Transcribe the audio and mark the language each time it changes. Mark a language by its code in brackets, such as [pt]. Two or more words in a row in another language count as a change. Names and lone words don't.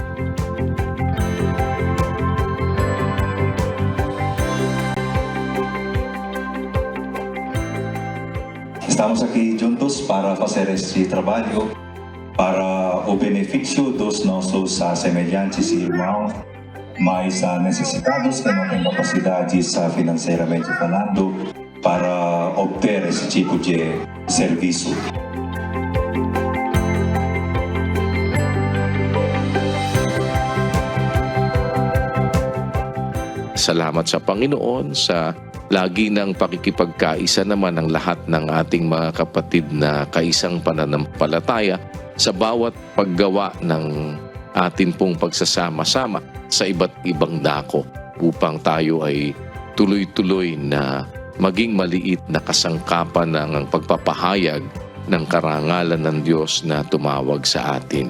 [pt] Estamos aqui juntos para fazer este trabalho para o benefício dos nossos semelhantes e irmãos mais necessitados que não têm capacidades financeiramente falando para obter esse tipo de serviço. [tl] Salamat sa Panginoon sa lagi ng pakikipagkaisa naman ng lahat ng ating mga kapatid na kaisang pananampalataya sa bawat paggawa ng atin pong pagsasama-sama sa iba't ibang dako upang tayo ay tuloy-tuloy na maging maliit na kasangkapan ng pagpapahayag ng karangalan ng Diyos na tumawag sa atin.